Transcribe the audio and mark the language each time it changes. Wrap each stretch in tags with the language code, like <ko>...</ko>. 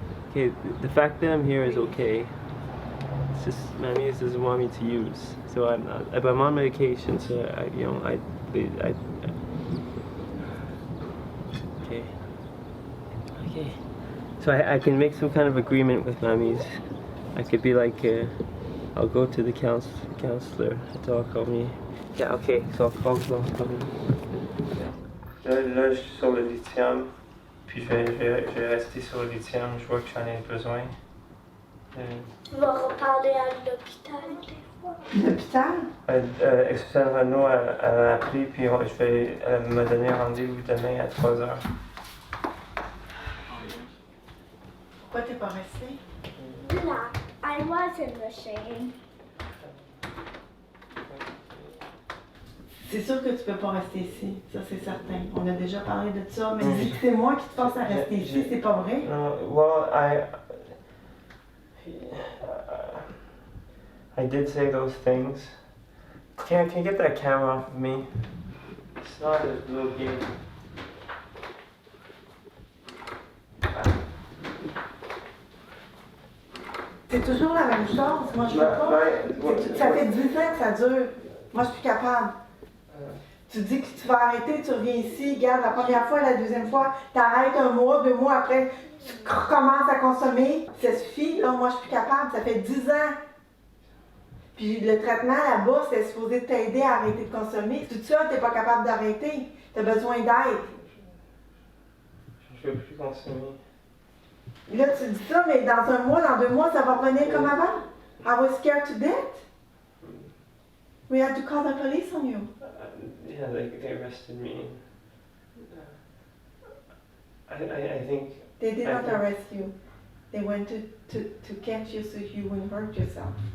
<en>Okay, the fact that I'm here is okay. It's just Mammy doesn't want me to use, so I'm on medication, so okay. So I can make some kind of agreement with Mammy's. I could be I'll go to the counselor to call me. Yeah, okay, so I'll call me.</en> <fr>Là, je suis sur le lithium, puis je vais rester sur le lithium, je vois que j'en ai besoin. Tu vas reparler à l'hôpital des fois. L'hôpital? Suzanne Renaud, elle m'a appelé, puis elle m'a donné rendez-vous demain à 3h. Pourquoi t'es pas resté?</fr> <en>Là, I wasn't ashamed.</en> <fr>C'est sûr que tu peux pas rester ici, ça c'est certain. On a déjà parlé de ça, mais si c'est moi qui te force à rester ici, c'est pas vrai?</fr> <en>Well, I did say those things. Can you get that camera off of me? It's not a little game.</en> <fr>C'est toujours la même chose. Moi, je peux pas. Ça fait 10 ans que ça dure. Moi, je suis plus capable. Tu dis que tu vas arrêter, tu reviens ici, regarde, la première fois, la deuxième fois, t'arrêtes 1 mois, 2 mois après, tu recommences à consommer. Ça suffit, là, moi, je suis plus capable. Ça fait 10 ans. Puis le traitement là-bas, c'est supposé t'aider à arrêter de consommer. Tout ça, t'es pas capable d'arrêter. T'as besoin d'aide. Je ne veux plus consommer. Là, tu dis ça, mais dans 1 mois, dans 2 mois, ça va revenir comme avant.</fr> <en>I was scared to death. We had to call the police on you. Yeah, they arrested me. I think... They did not arrest you. They went to catch you so you wouldn't hurt yourself.</en>